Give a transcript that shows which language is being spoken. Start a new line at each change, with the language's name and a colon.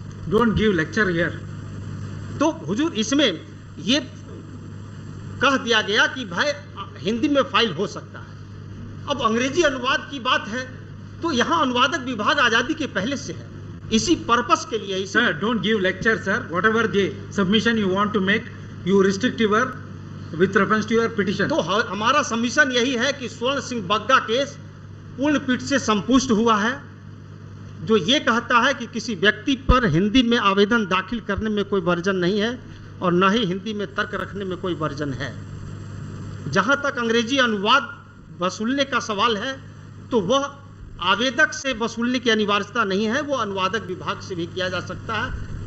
English: Don't give lecture here.
Hindi: तो हुजूर, इसमें ये कह दिया गया कि भाई हिंदी में फाइल हो सकता है। अब अंग्रेजी अनुवाद की बात है, तो यहाँ अनुवादक विभाग आजादी के पहले से है, इसी पर्पस के लिए।
English: Sir, don't give lecture, sir. Whatever the submission you want to make, you restrict your with reference to your petition.
Hindi: तो हमारा सबमिशन यही है कि स्वर्ण सिंह बग्गा केस पूर्ण पीठ से संपुष्ट हुआ है, जो ये कहता है कि किसी व्यक्ति पर हिंदी में आवेदन दाखिल करने में कोई वर्जन नहीं है और न ही हिंदी में तर्क रखने में कोई वर्जन है। जहाँ तक अंग्रेजी अनुवाद वसूलने का सवाल है, तो वह आवेदक से वसूलने की अनिवार्यता नहीं है, वो अनुवादक विभाग से भी किया जा सकता है।